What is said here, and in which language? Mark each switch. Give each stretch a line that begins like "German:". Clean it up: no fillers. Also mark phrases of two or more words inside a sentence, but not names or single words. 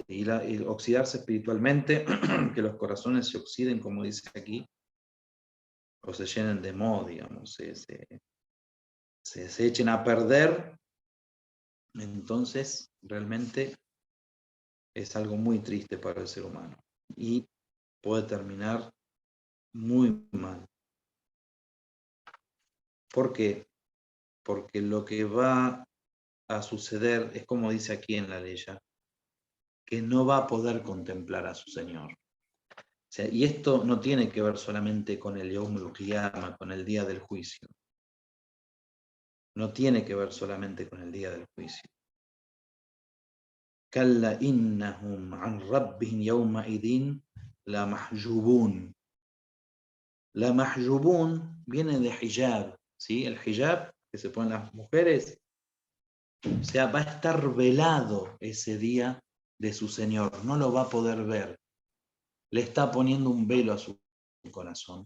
Spanish: Y oxidarse espiritualmente, que los corazones se oxiden, como dice aquí, o se llenen de moho, digamos, se echen a perder, entonces realmente es algo muy triste para el ser humano y puede terminar muy mal. ¿Por qué? Porque lo que va a suceder es como dice aquí en la ley, que no va a poder contemplar a su Señor. O sea, y esto no tiene que ver solamente con el
Arabic: يوم القيامة,
Spanish: con el día del juicio. No tiene que ver solamente con el día del juicio.
Arabic: كلا إنهم عن ربهم يومئذ لمحجوبون. لمحجوبون
Spanish: viene de hijab, ¿sí? El hijab que se ponen las mujeres, o sea, va a estar velado ese día de su Señor, no lo va a poder ver. Le está poniendo un velo a su corazón.